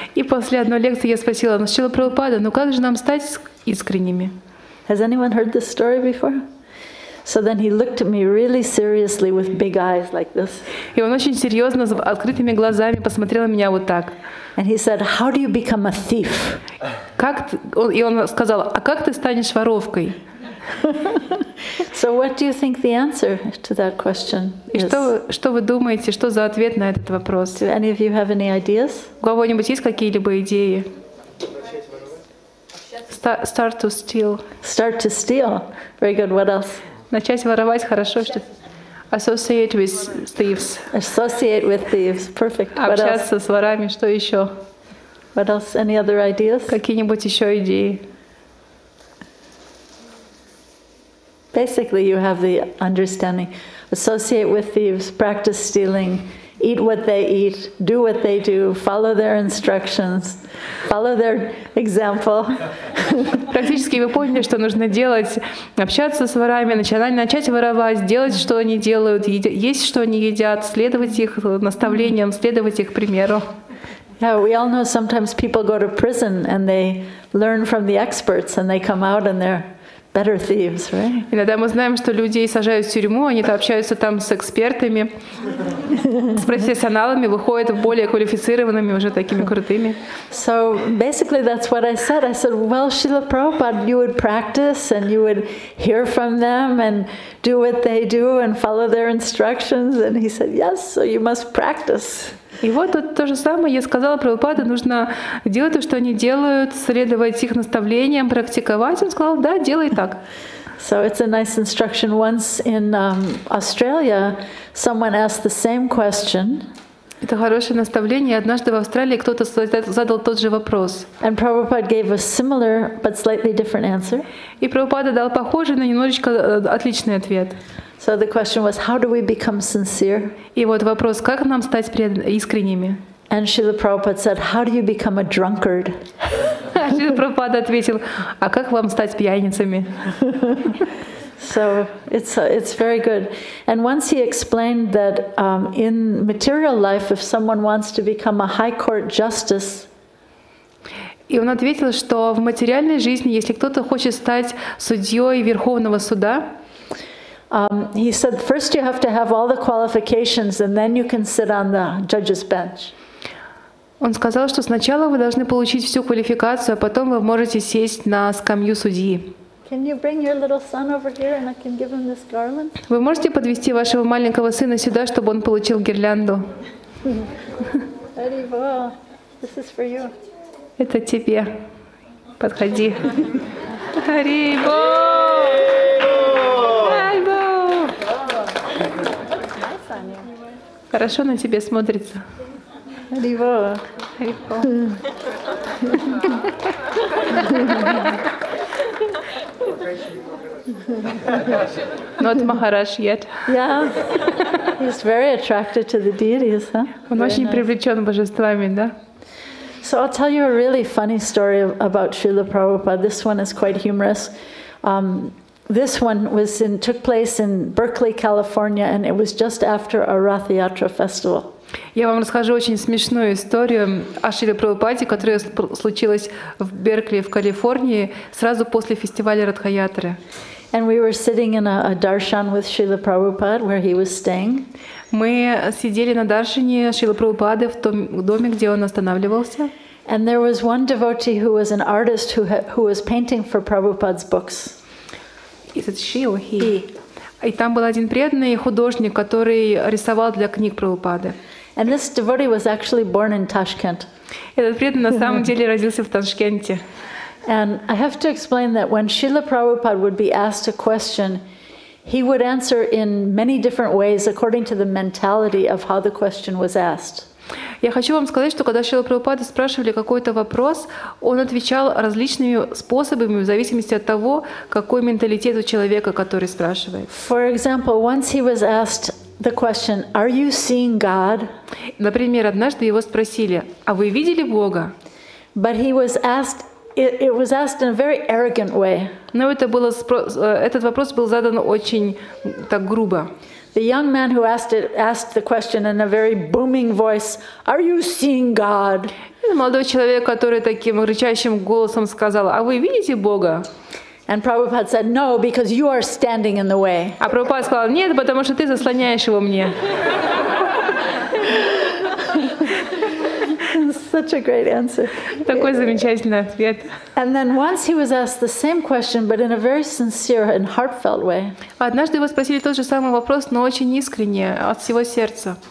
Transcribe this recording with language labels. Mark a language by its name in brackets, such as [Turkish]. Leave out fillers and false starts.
[Russian] И после одной лекции я спросила, ну, Шрила Прабхупада, ну как же нам стать искренними? [English] Has anyone heard this story before? So then he looked at me really seriously with big eyes like this. [Russian] И он очень серьезно, с открытыми глазами посмотрел на меня вот так. [English] And he said, how do you become a thief? [Russian] И он сказал, а как ты станешь воровкой? [English] So what do you think the answer to that question [Russian] И [English] is? [Russian] что вы думаете, что за ответ на этот вопрос? [English] Do any of you have any ideas? [Russian] У кого-нибудь есть какие-либо идеи? [English] Start to steal. Start to steal. Very good. What else? [Russian] Начать воровать, хорошо, что [English] associate with thieves. Associate with thieves. Perfect. What else? [Russian] Общаться с ворами, что еще? [English] What else? Any other ideas? [Russian] Какие-нибудь еще идеи? [English] Basically, you have the understanding. Associate with thieves, practice stealing, eat what they eat, do what they do, follow their instructions, follow their example. [Russian] Практически вы поняли, что нужно делать. Общаться с ворами, начать воровать, делать, что они делают, есть, что они едят, следовать их наставлениям, следовать их примеру. [English] Yeah, we all know sometimes people go to prison and they learn from the experts and they come out and they're better thieves, right? [Russian] Иногда мы знаем, что людей сажают в тюрьму, они общаются там с экспертами, с профессионалами, выходят более квалифицированными, уже такими крутыми. [English] So basically that's what I said. I said, well, Srila Prabhupada, you would practice and you would hear from them and do what they do and follow their instructions. And he said, yes, so you must practice. [Russian] И вот тут то же самое я сказала Прабхупаде, нужно делать то, что они делают, следовать их наставлениям, практиковать. Он сказал, да, делай так. [English] So it's a nice instruction. Once in Australia, someone asked the same question. [Russian] Это хорошее наставление. Однажды в Австралии кто-то задал тот же вопрос. [English] And Prabhupada gave a similar but slightly different answer. [Russian] И Прабхупада дал похожий, но немножечко отличный ответ. [English] So the question was, how do we become sincere? [Russian] И вот вопрос, как нам стать искренними? [English] And Srila Prabhupada said, how do you become a drunkard? [Russian] Шрила Прабхупада ответил, а как вам стать пьяницами? [English] So it's very good. And once he explained that in material life, if someone wants to become a high court justice, [Russian] и он ответил, что в материальной жизни, если кто-то хочет стать судьей Верховного суда, [English] he said, first you have to have all the qualifications and then you can sit on the judge's bench. [Russian] Он сказал, что сначала вы должны получить всю квалификацию, а потом вы можете сесть на скамью судьи. [English] Can you bring your little son over here and I can give him this garland? [Russian] Вы можете подвести вашего маленького сына сюда, чтобы он получил гирлянду? [English] Haribol, this is for you. [Russian] Это тебе. Подходи. Харибол! Харибол! Хорошо на тебе смотрится. Haribol. [English] Not Maharaj yet. Yeah, he's very attracted to the deities, huh? [Russian] Он очень привлечен божествами, да? [English] So I'll tell you a really funny story about Srila Prabhupada. This one is quite humorous. This one took place in Berkeley, California, and it was just after a Rath Yatra festival. [Russian] Я вам расскажу очень смешную историю о Шриле Прабхупаде, которая случилась в Беркли, в Калифорнии, сразу после фестиваля Радха-ятры. [English] And we were sitting in a darshan with Srila Prabhupada, where he was staying. [Russian] Мы сидели на даршине Шрилы Прабхупады в том доме, где он останавливался. [English] And there was one devotee who was an artist who was painting for Prabhupada's books. Is it she or he? [Russian] И там был один преданный художник, который рисовал для книг Прабхупады. [English] And this devotee was actually born in Tashkent. [Russian] Этот преданный на самом деле родился в Ташкенте. [English] And I have to explain that when Srila Prabhupada would be asked a question, he would answer in many different ways according to the mentality of how the question was asked. [Russian] Я хочу вам сказать, что когда Шрила Прабхупады спрашивали какой-то вопрос, он отвечал различными способами в зависимости от того, какой менталитет у человека, который спрашивает. [English] For example, once he was asked the question, "Are you seeing God?" [Russian] Например, однажды его спросили: «А вы видели Бога?» [English] But he was asked. It was asked in a very arrogant way. [Russian] Но этот вопрос был задан очень так грубо. [English] The young man who asked the question in a very booming voice, "Are you seeing God?" [Russian] Молодой человек, который таким рычащим голосом сказал: «А вы видите Бога?» [English] And Prabhupada said, "No, because you are standing in the way." [Russian] А Прабхупада сказал: «Нет, потому что ты заслоняешь его мне». [English] Such a great answer. [Russian] Такой замечательный ответ. [English] And then once he was asked the same question, but in a very sincere and heartfelt way. [Russian] Однажды его спросили тот же самый вопрос, но очень искренне, от всего сердца.